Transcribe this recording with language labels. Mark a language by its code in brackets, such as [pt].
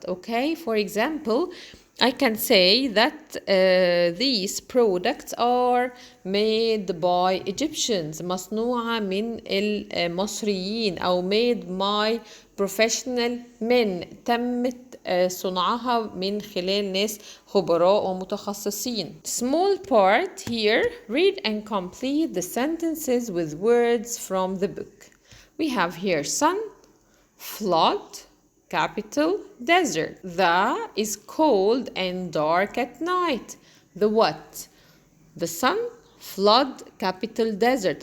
[en] okay for example I can say that these products are made by Egyptians. [ar] مصنوعة من المصريين أو [en] made by professional men. [ar] تمت صنعها من خلال ناس خبراء ومتخصصين. [en] Small part here. Read and complete the sentences with words from the book. We have here sun, flood, capital, desert. The is cold and dark at night. The what? The sun, flood, capital, desert.